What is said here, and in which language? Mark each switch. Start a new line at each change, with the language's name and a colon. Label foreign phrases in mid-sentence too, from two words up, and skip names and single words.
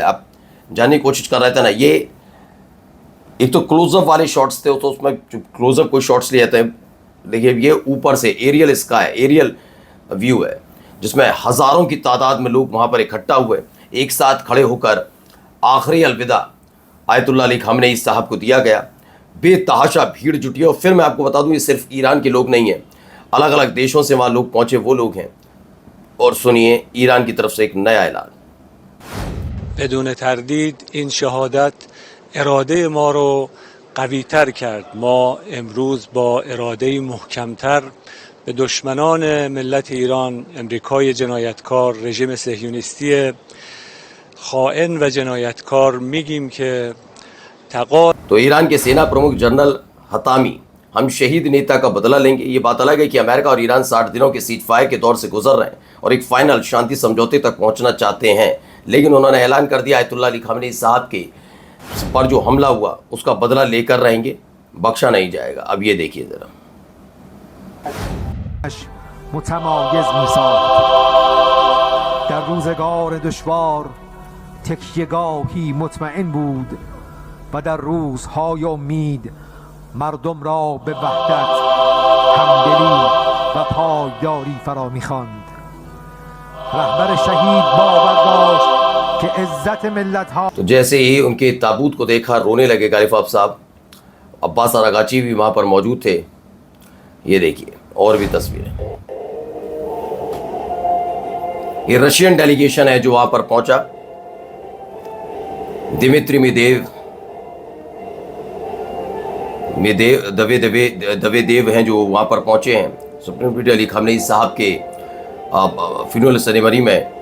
Hindi: आप जानने की कोशिश कर रहे थे ना, ये एक तो क्लोजअप वाले शॉट्स थे तो उसमें जो क्लोजअप कोई शॉट्स लिए जाते हैं, देखिए ये ऊपर से
English: aerial sky, aerial view
Hindi: है जिसमें हज़ारों की तादाद में लोग वहाँ पर इकट्ठा हुए, एक साथ खड़े होकर आखिरी अलविदा आयतुल्लाह अली खामनेई साहब को दिया गया। बेतहाशा भीड़ जुटी है। और फिर मैं आपको बता दूं ये सिर्फ ईरान के लोग नहीं हैं, अलग अलग देशों से वहाँ लोग पहुँचे वो लोग हैं। और सुनिए ईरान की तरफ से एक नया ऐलान।
Persian: بدون تردید این شهادت اراده ما رو قوی‌تر کرد. ما امروز با اراده محکم‌تر به دشمنان ملت ایران، امریکای جنایتکار، رژیم صهیونیستی خائن و جنایتکار میگیم که
Hindi: तो ईरान के सेना प्रमुख जनरल हतामी, हम शहीद नेता का बदला लेंगे। ये बात अलग है कि अमेरिका और ईरान 60 दिनों के सीज फायर के दौर से गुजर रहे हैं और एक फाइनल शांति समझौते तक पहुंचना चाहते हैं, लेकिन उन्होंने ऐलान कर दिया आयतुल्लाह अली खामनेई साहब के पर जो हमला हुआ उसका बदला लेकर रहेंगे, बख्शा नहीं जाएगा। अब ये देखिए जरा।
Persian: متمایز می‌ساخت در روزگار دشوار تکیه‌گاهی مطمئن بود و در روزهای امید مردم را به وحدت، همدلی و پایداری فرا می‌خواند. رهبر شهید باور داشت که عزت ملت‌ها
Hindi: तो जैसे ही उनके ताबूत को देखा रोने लगे गालिब साहब। अब्बास अरागाची भी वहाँ पर मौजूद थे। ये देखिए और भी तस्वीरें। ये
English: Russian delegation
Hindi: है जो वहाँ पर पहुँचा। दिमित्री दवेदेव हैं जो वहाँ पर पहुँचे हैं सुप्रीम अली खामनेई साहब के
English: funeral ceremony
Hindi: में।